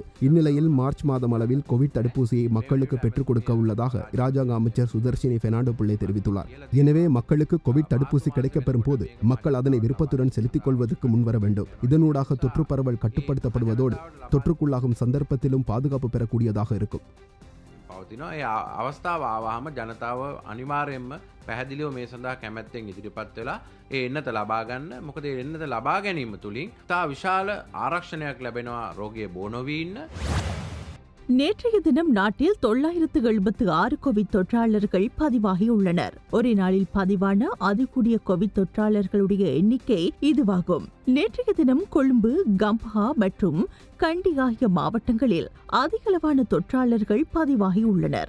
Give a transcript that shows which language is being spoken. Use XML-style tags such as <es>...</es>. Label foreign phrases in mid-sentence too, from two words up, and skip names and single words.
<ta>இந்நிலையில் மார்ச் மாதம் அளவில் கோவிட் தடுப்பூசியை மக்களுக்கு பெற்றுக் கொடுக்க உள்ளதாக இராஜாங்க அமைச்சர் சுதர்ஷினி பெர்னாண்டோ பிள்ளை தெரிவித்துள்ளார். எனவே மக்களுக்கு கோவிட் தடுப்பூசி கிடைக்கப்பெறும் போது மக்கள் அதனை விருப்பத்துடன் செலுத்திக் கொள்வதற்கு முன்வர வேண்டும். இதனூடாக தொற்று பரவல் கட்டுப்படுத்தப்படுவதோடு தொற்றுக்குள்ளாகும் சந்தர்ப்பத்திலும் பாதுகாப்பு பெறக்கூடியதாக இருக்கும்.</ta> <si>පවතිනවා. ඒ අවස්ථාව ආවහම ජනතාව අනිවාර්යයෙන්ම පැහැදිලිව මේ සඳහා කැමැත්තෙන් ඉදිරිපත් වෙලා ඒ එන්නත ලබා ගන්න. මොකද ඒ එන්නත ලබා ගැනීම තුලින් තා විශාල ආරක්ෂණයක් ලැබෙනවා රෝගිය බෝ නොවී ඉන්න.</si> <ta>நேற்றைய தினம் நாட்டில் 976 கோவிட் தொற்றாளர்கள் பதிவாகியுள்ளனர். ஒரே நாளில் பதிவான அதிகூடிய கோவிட் தொற்றாளர்களுடைய எண்ணிக்கை இதுவாகும். நேற்றைய தினம் கொழும்பு, கம்பஹா மற்றும் கண்டி ஆகிய மாவட்டங்களில் அதிகளவான தொற்றாளர்கள் பதிவாகியுள்ளனர்.</ta>